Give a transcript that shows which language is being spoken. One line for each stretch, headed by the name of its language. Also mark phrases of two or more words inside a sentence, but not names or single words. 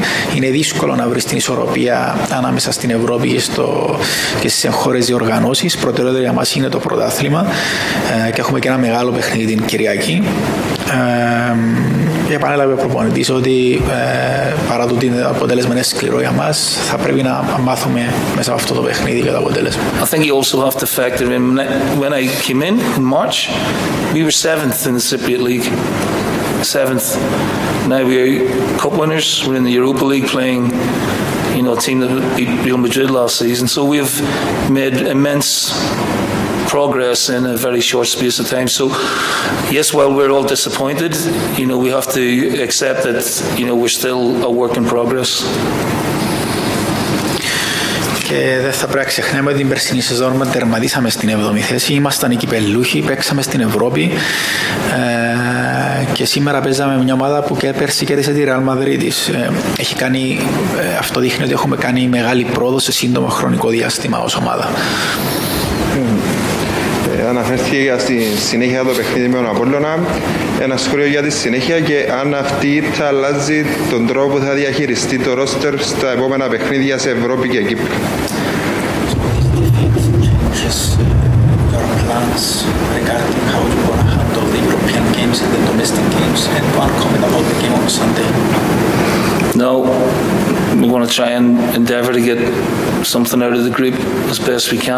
Greek: Είναι δύσκολο να βρεις την ισορροπία ανάμεσα στην Ευρώπη και στις εγχώριες διοργανώσεις. Προτεραιότητα για μας είναι το πρωτάθλημα και έχουμε και ένα μεγάλο παιχνίδι την Κυριακή. Επανέλαβε ο προπονητής ότι παρά το ότι το αποτέλεσμα είναι σκληρό για μας, θα πρέπει να μάθουμε μέσα από αυτό το παιχνίδι και το αποτέλεσμα.
English: I think you also have to factor in, when I came in March, we were 7th in the Cypriot League. 7th. Now we're cup winners. We're in the Europa League playing, you know, a team that beat Real Madrid last season. So we've made immense progress in a very short space of time. So yes, while we're all disappointed, you know, we have to accept that, you know, we're still a work in progress.
Greek: Και δεν θα πρέπει να ξεχνάμε ότι την περσινή σεζόν τερματίσαμε στην 7η θέση. Ήμασταν οι κυπελλούχοι, παίξαμε στην Ευρώπη και σήμερα παίζαμε μια ομάδα που και πέρσι κέρδισε τη Real Madrid. Αυτό δείχνει ότι έχουμε κάνει μεγάλη πρόοδο σε σύντομο χρονικό διάστημα ως ομάδα. Αναφέρθηκε στη συνέχεια το παιχνίδι με τον Απόλλωνα. Ένα σχόλιο για τη συνέχεια και αν αυτή θα αλλάζει τον τρόπο που θα διαχειριστεί το ρόστερ στα επόμενα παιχνίδια σε Ευρώπη και Κύπρο.
English: No, we want to try and endeavour to get something out of the group as best we can.